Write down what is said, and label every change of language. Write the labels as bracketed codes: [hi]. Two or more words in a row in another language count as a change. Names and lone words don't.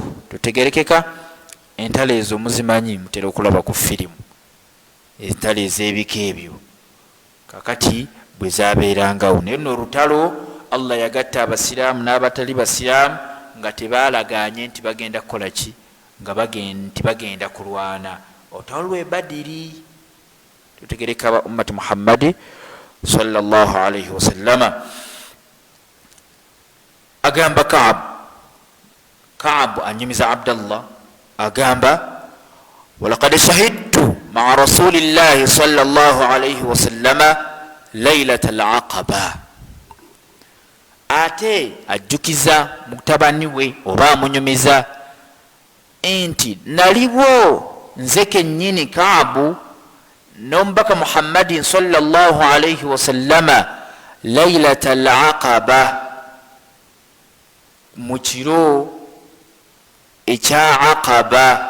[lg] Tutegerekeka entalo ezo muzimanyi, mutera okulaba ku firimu, entalo ez'ebika ebyo kakati bwe zabeerangawo. Naye no olutalo Allah yagatta abasiraamu n'abatali basiraamu nga tebaalaganye nti bagenda kukola ki, nga bagenda kulwana. Olutalo lw'e Badiri tutegereka ba ummati Muhammadi [ar] صلى الله عليه وسلم. [lg] Agamba Kaab anyumiza Abdallah agamba [ar] ولقد شهدت مع رسول الله صلى الله عليه وسلم ليلة العقبة. [lg] Ate ajjukiza mutabani we oba amunyumiza enti naliwo nze kennyini Kaabu n'omubaka Muhammadin [ar] صلى الله عليه وسلم ليلة العقبة, [lg] mu kiro ekya Aqaba.